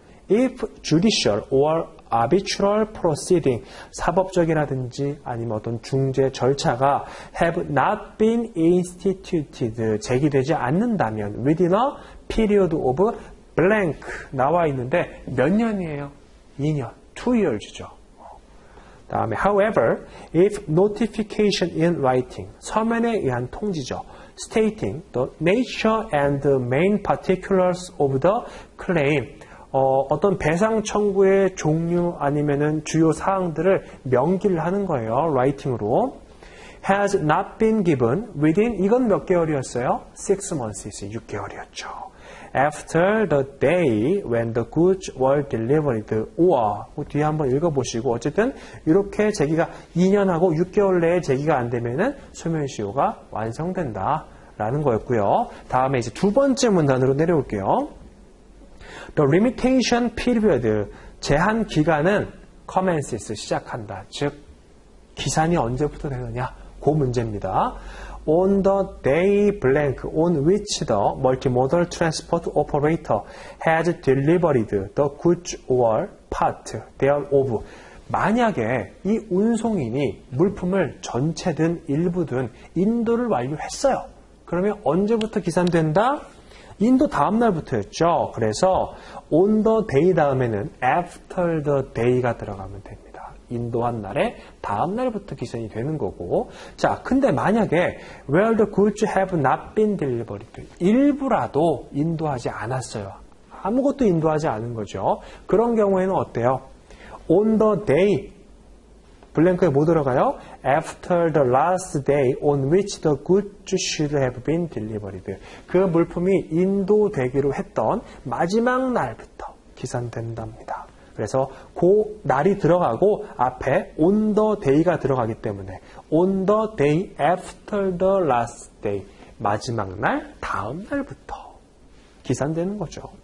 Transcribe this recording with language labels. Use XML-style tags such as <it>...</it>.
<en>If judicial or arbitral proceeding,</en> <ko>사법적이라든지 아니면 어떤 중재 절차가</ko> <en>have not been instituted,</en> <ko>제기되지 않는다면</ko> <en>within a period of blank</en> <ko>나와 있는데 몇 년이에요? 2년, 2years죠. 다음에</ko> <en>however, if notification in writing,</en> <ko>서면에 의한 통지죠.</ko> <en>stating the nature and the main particulars of the claim,</en> <ko>어떤 배상 청구의 종류 아니면은 주요 사항들을 명기를 하는 거예요. writing으로.</ko> <en>has not been given within,</en> <ko>이건 몇 개월이었어요? 6 months, 6개월이었죠.</ko> <en>After the day when the goods were delivered, or</en> <ko>뒤에 한번 읽어보시고 어쨌든 이렇게 제기가 2년하고 6개월 내에 제기가 안 되면은 소멸시효가 완성된다라는 거였고요. 다음에 이제 두 번째 문단으로 내려올게요.</ko> <en>The limitation period,</en> <ko>제한 기간은</ko> <en>commences,</en> <ko>시작한다. 즉 기산이 언제부터 되느냐? 그 문제입니다.</ko> <en>On the day blank on which the multimodal transport operator has delivered the goods or part thereof.</en> <ko>만약에 이 운송인이 물품을 전체든 일부든 인도를 완료했어요. 그러면 언제부터 기산된다? 인도 다음 날부터였죠. 그래서</ko> <en>on the day</en> <ko>다음에는</ko> <en>after the day가</en> <ko>들어가면 됩니다. 인도한 날에 다음 날부터 기산이 되는 거고. 자, 근데 만약에</ko> <en>where the goods have not been delivered,</en> <ko>일부라도 인도하지 않았어요. 아무것도 인도하지 않은 거죠. 그런 경우에는 어때요?</ko> <en>on the day,</en> <ko>블랭크에 뭐 들어가요?</ko> <en>After the last day on which the goods should have been delivered.</en> <ko>그 물품이 인도되기로 했던 마지막 날부터 기산된답니다. 그래서 그 날이 들어가고 앞에 on the day가 들어가기 때문에</ko> <en>on the day after the last day,</en> <ko>마지막 날, 다음 날부터 기산되는 거죠.</ko>